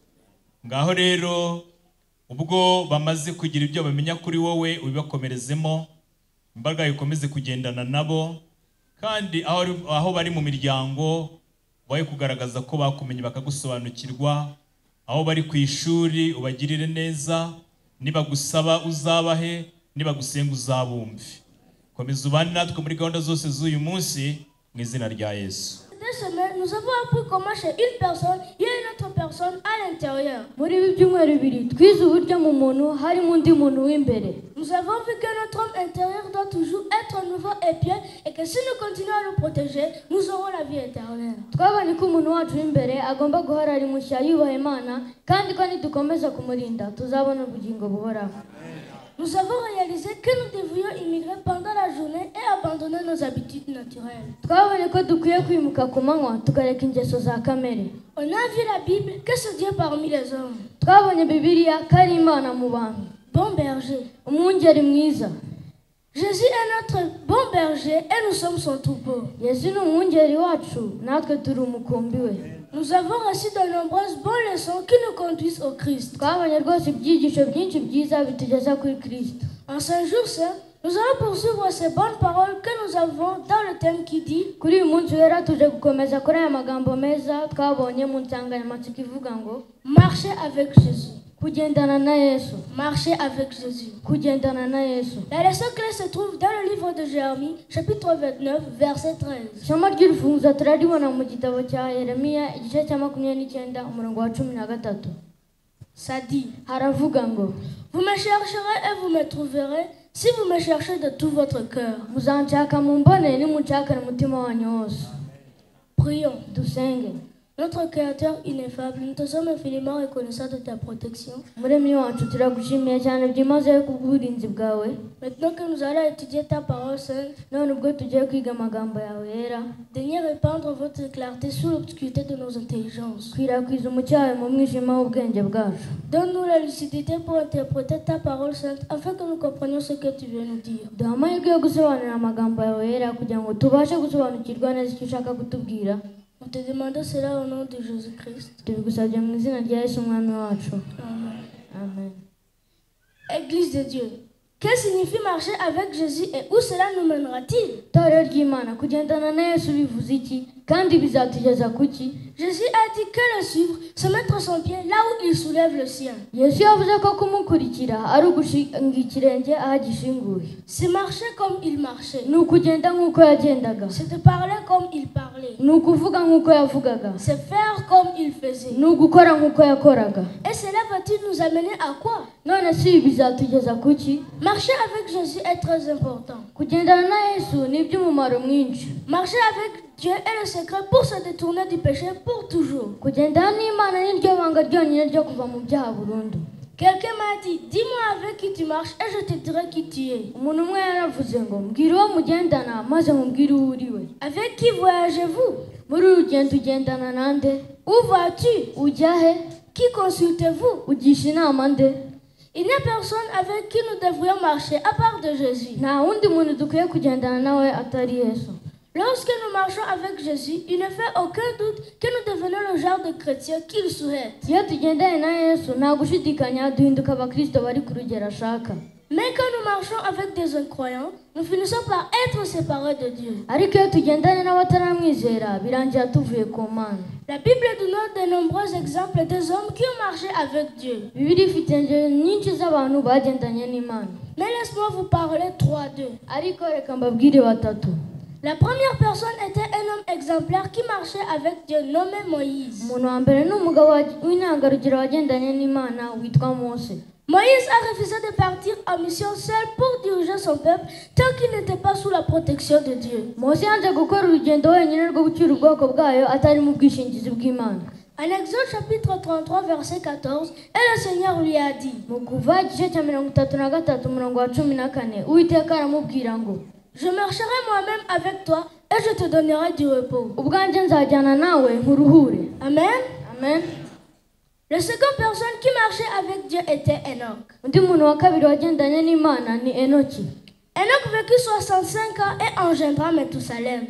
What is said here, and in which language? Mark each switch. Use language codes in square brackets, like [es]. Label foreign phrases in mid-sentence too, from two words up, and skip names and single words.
[rw] Ngaho rero ubwo bamaze kugira ibyo bamenya kuri wowe ubibakomerezemo, imbaraga ikomeze kugendana nabo, kandi aho bari mu miryango baye kugaragaza ko bakumenye bakagusobanukirwa, aho bari ku ishuri ubagirire neza, niba gusaba uzabahe, niba gusenga uzabumve. Komeza ubane natwe muri gahunda zose z'uyu munsi mu izina rya Yesu. [fr] Cette semaine, nous avons appris comment chez une personne, il y a une autre personne à l'intérieur. [rw] Muri ibi byumweru bibiri twize uburyo mu muntu harimo undi muntu w'imbere. [fr] Nous avons vu que notre homme intérieur doit toujours être nouveau et pieux et que si nous continuons à le protéger, nous aurons la vie éternelle. [rw] Twabonye ko umuntu wacu w'imbere agomba guhora ari mushya yubaha Imana, kandi ko nidukomeza kumurinda tuzabona ubugingo buhoraho. [fr] Nous avons réalisé que nous devrions immigrer pendant la journée et abandonner nos habitudes naturelles. [rw] Twabonye ko dukwiye kwimuka ku manywa tukareka ingeso za kamere. [fr] On a vu la Bible que c'est Dieu parmi les hommes. [rw] Twabonye Bibiliya ko ari Imana mu bantu. [fr] Bon berger. [rw] Umwungeri mwiza. [fr] Jésus est notre bon berger et nous sommes son troupeau. [rw] Yesu ni umwungeri wacu, natwe turi umukumbi we. [fr] Nous avons reçu de nombreuses bonnes leçons qui nous conduisent au Christ. [rw] Twabonye rwose ibyigisho byinshi byiza bitugeza kuri Kristo. [fr] En ce jour saint, nous allons poursuivre ces bonnes paroles que nous avons dans le thème qui dit [rw] Kuri uyu munsi wera tuje gukomeza kuri aya magambo meza twabonye mu nsanganyamatsiko ivuga ngo [fr] marcher avec Jésus. [rw] kugendana na Yesu. [fr] Marcher avec Jésus. [rw] Kugendana na Yesu. [fr] La leçon clé se trouve dans le livre de Jérémie, chapitre 29, verset 13. [rw] Isomo ry'urufunguzo turaribona mu gitabo cya Yeremiya igice cya 29 umurongo wa 13. [fr] Ça dit, [rw] Haravuga ngo [fr] vous me chercherez et vous me trouverez si vous me cherchez de tout votre cœur. [rw] muzanshaka mumbone nimunshakane umutima wanyu wose. [fr] Prions. [rw] Dusenge. [fr] Notre Créateur ineffable, nous te sommes infiniment reconnaissants de ta protection. [rw] Muremyi wacu turagushimiye cyane byimazeyo kubw'uburinzi bwawe. [fr] Maintenant que nous allons étudier ta parole sainte, [rw] none ubwo tugiye kwiga amagambo yawe yera, [fr] daignez répandre votre clarté sous l'obscurité de nos intelligences. [rw] Kwirakw'iza umucyo wawe mu mwijima w'ubwenge bwacu. [fr] Donne-nous la lucidité pour interpréter ta parole sainte afin que nous comprenions ce que tu veux nous dire. [rw] Duha amahirwe yo gusobanura amagambo yawe yera kugira ngo tubashe gusobanukirwa neza icyo ushaka kutubwira. [fr] On te demande cela au nom de Jésus-Christ. [rw] Tubigusabye mu izina rya Yesu umwami wacu. Amen. Amen. [fr] Église de Dieu. Que signifie marcher avec Jésus et où cela nous mènera-t-il? [rw] Itorero ry'Imana, kugendana na Yesu bivuze iki kandi bizatugeza kuki? [fr] Jésus a dit que le suivre, se mettre son pied là où il soulève le sien. [rw] Yesu yavuze ko kumukurikira ari ugushinga ikirenge aho agishinguye. [fr] C'est marcher comme il marchait. [rw] Ni ukugenda nk'uko yagendaga. [fr] C'est de parler comme il parlait. [rw] Ni ukuvuga nk'uko yavugaga. [fr] C'est faire comme il faisait. [rw] Ni ugukora nk'uko yakoraga. [fr] Et cela va-t-il nous amener à quoi? [rw] None si bizatugeza kuki? [fr] Marcher avec Jésus est très important. [rw] Kugendana na Yesu ni iby'umumaro mwinshi. [fr] Marcher avec Dieu est le secret pour se détourner du péché pour toujours. [rw] Kugendana n'Imana ni ryo banga ryonyine ryo kuva mu byaha burundu. [fr] Quelqu'un m'a dit, dis-moi avec qui tu marches et je te dirai qui tu es. [rw] Umuntu umwe yaravuze ngo mbwira uwo mugendana maze nkubwire uwo uri we. [fr] Avec qui voyagez-vous? [rw] Muri uru rugendo ugendana nande? [fr] Où vas-tu? [rw] Ujya he? [fr] Qui consultez-vous? [rw] Ugisha inama nde? [fr] Il n'y a personne avec qui nous devrions marcher à part de Jésus. [rw] Nta wundi muntu dukwiye kugendana nawe atari Yesu. [fr] Lorsque nous marchons avec Jésus, il ne fait aucun doute que nous devenons le genre de chrétiens qu'il souhaite. [rw] Iyo tugendanye na Yesu nta gushidikanya duhinduka abakristo bari ku rugero ashaka. [fr] Mais quand nous marchons avec des incroyants, nous finissons par être séparés de Dieu. [rw] Ariko iyo tugendanye n'abataramwizera birangira tuvuye ku Mana. [fr] La Bible nous donne de nombreux exemples des hommes qui ont marché avec Dieu. [rw] Bibiliya ifite ingero nyinshi z'abantu bagendanye n'Imana. [fr] Mais laisse-moi vous parler 3-2. [rw] Ariko reka mbabwire batatu. [fr] La première personne était un homme exemplaire qui marchait avec Dieu, nommé Moïse. [rw] Umuntu wa mbere ni umugabo w'intangarugero wagendanye n'Imana witwa Mose. [fr] Moïse a refusé de partir en mission seul pour diriger son peuple tant qu'il n'était pas sous la protection de Dieu. [rw] Mose yanze gukora urugendo wenyine rwo gucyura ubwoko bwayo atari mu bwishingizi bw'Imana. [fr] En Exode chapitre 33 verset 14, et le Seigneur lui a dit, [rw] Mu Kuva igice cya 33 umurongo wa 14, Uwiteka aramubwira ngo [fr] je marcherai moi-même avec toi et je te donnerai du repos. [rw] ubwanjye nzajyana nawe nkuruhure. Amen. Amen. [fr] La seconde personne qui marchait avec Dieu était Enoch. [rw] undi muntu wa kabiri wagendanye n'Imana ni Enoki. [fr] Enoch vécut 65 ans et engendra Methusalem.